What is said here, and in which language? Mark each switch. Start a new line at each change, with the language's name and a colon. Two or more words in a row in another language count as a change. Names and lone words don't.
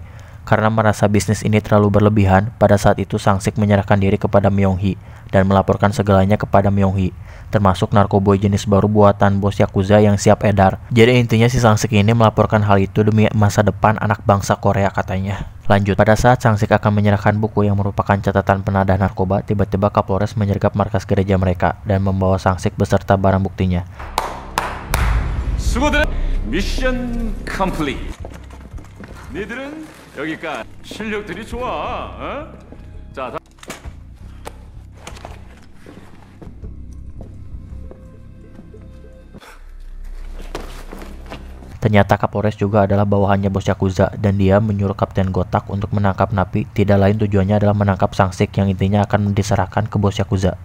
Indonesian: Karena merasa bisnis ini terlalu berlebihan, pada saat itu Sang-sik menyerahkan diri kepada Myung-hee dan melaporkan segalanya kepada Myung-hee, termasuk narkoboy jenis baru buatan bos Yakuza yang siap edar. Jadi intinya si Sang-sik ini melaporkan hal itu demi masa depan anak bangsa Korea katanya. Lanjut, pada saat Sang-sik akan menyerahkan buku yang merupakan catatan penadah narkoba, tiba-tiba Kapolres menyergap markas gereja mereka dan membawa Sang-sik beserta barang buktinya.
English: mission complete.
Korean: 니들은 여기까지. 실력들이 좋아. 자,
Indonesian: Ternyata Kapolres juga adalah bawahannya bos Yakuza, dan dia menyuruh Kapten Gotak untuk menangkap napi. Tidak lain tujuannya adalah menangkap Sang-sik yang intinya akan diserahkan ke bos Yakuza.